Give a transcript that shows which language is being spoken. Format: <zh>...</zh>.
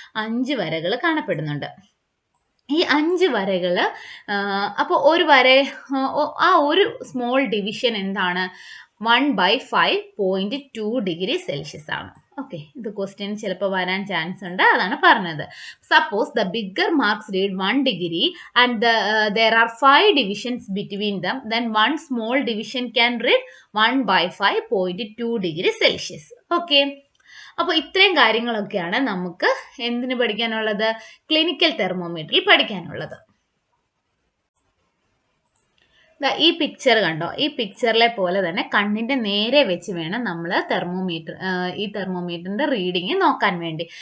<ml>5 വരകൾ കാണപ്പെടുന്നുണ്ട്. ഈ 5 വരകൾ, അപ്പോൾ ഒരു വര, ആ ഒരു സ്മോൾ ഡിവിഷൻ എന്താണ്? 1/5.2 ഡിഗ്രി സെൽഷ്യസ് ആണ്. ഓക്കെ, ഇത് ക്വസ്റ്റ്യൻ ചിലപ്പോൾ വരാൻ ചാൻസ് ഉണ്ട്, അതാണ് പറഞ്ഞത്.</ml> <en>Suppose the bigger marks read 1 degree and there are 5 divisions between them, then one small division can read 1/5.2 degree Celsius.</en> <ml>Okay, അപ്പോൾ ഇത്രയും കാര്യങ്ങളൊക്കെയാണ് നമുക്ക് എന്തിന് പഠിക്കാനുള്ളത്? ക്ലിനിക്കൽ തെർമോമീറ്ററിൽ പഠിക്കാനുള്ളത്. ഈ പിക്ചർ കണ്ടോ? ഈ പിക്ചറിലെ പോലെ തന്നെ കണ്ണിൻ്റെ നേരെ വെച്ച് വേണം നമ്മൾ ഈ തെർമോമീറ്ററിൻ്റെ റീഡിങ് നോക്കാൻ വേണ്ടി.</ml>